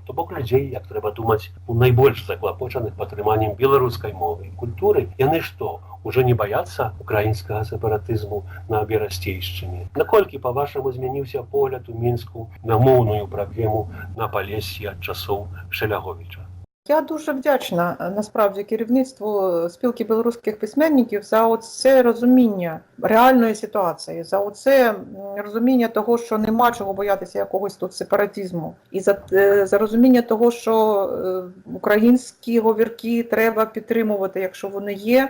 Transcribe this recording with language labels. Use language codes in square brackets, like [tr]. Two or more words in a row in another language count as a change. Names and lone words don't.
[be] То бок людзей, як трэба думаць, найбольш заклапочаных падтрыманнем беларускай мовы і культуры. Яны што? уже не баяцца украінскага сепаратызму на Берасцейшчыне. Наколькі, па-вашаму, змяніўся погляд у Мінску на моўную праблему на Палессі ад часоў Шелягowicza? [uk] Я дуже вдячна насправді керівництву спілки білоруських письменників за це розуміння реальної ситуації, за оце розуміння того, що нема чого боятися якогось тут сепаратизму, і за розуміння того, що українські говірки треба підтримувати, якщо вони є.